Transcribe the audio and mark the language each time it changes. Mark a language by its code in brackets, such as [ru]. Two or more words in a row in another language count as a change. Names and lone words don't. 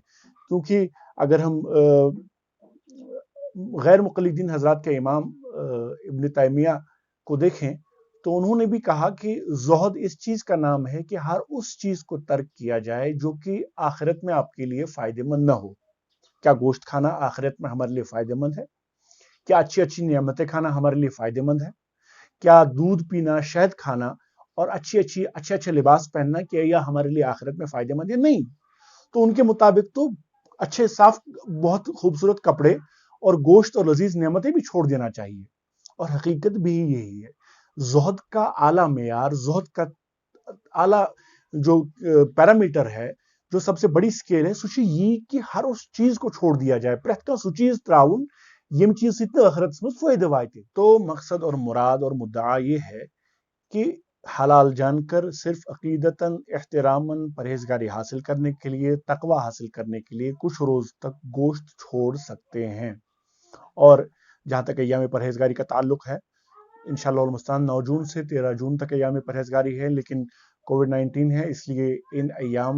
[ur] کیونکہ اگر ہم غیر مقلدین حضرات کے امام ابن تیمیہ کو دیکھیں تو انہوں نے بھی کہا کہ زہد اس چیز کا نام ہے کہ ہر اس چیز کو ترک کیا جائے جو کہ آخرت میں آپ کے لیے فائدہ مند نہ ہو. کیا گوشت کھانا آخرت میں ہمارے لیے فائدہ مند ہے؟ کیا اچھی اچھی نعمتیں کھانا ہمارے لیے فائدہ مند ہے؟ کیا دودھ پینا، شہد کھانا اور اچھے اچھے لباس پہننا کیا یہ ہمارے لیے آخرت میں فائدہ مند ہے؟ نہیں۔ تو ان کے مطابق تو اچھے صاف بہت خوبصورت کپڑے اور گوشت اور لذیذ نعمتیں بھی چھوڑ دینا چاہیے، اور حقیقت بھی یہی ہے۔ زہد کا اعلیٰ معیار، زہد کا اعلیٰ جو پیرامیٹر ہے، جو سب سے بڑی سکیل ہے، سو یہ کہ ہر اس چیز کو چھوڑ دیا جائے، [ks] پریتھ کا سو چیز تراؤن یم چیز ست آخرت میں فائدہ واتہ۔ [ur] تو مقصد اور مراد اور مدعا یہ ہے کہ حلال جان کر صرف عقیدتاً، احتراماً پرہیزگاری حاصل کرنے کے لیے، تقوی حاصل کرنے کے لیے کچھ روز تک گوشت چھوڑ سکتے ہیں۔ اور جہاں تک ایام پرہیزگاری کا تعلق ہے، [ar] انشاءاللہ المستعان [ur] 9 جون سے 13 جون تک ایام پرہیزگاری ہے، لیکن کووڈ-19 ہے، اس لیے ان ایام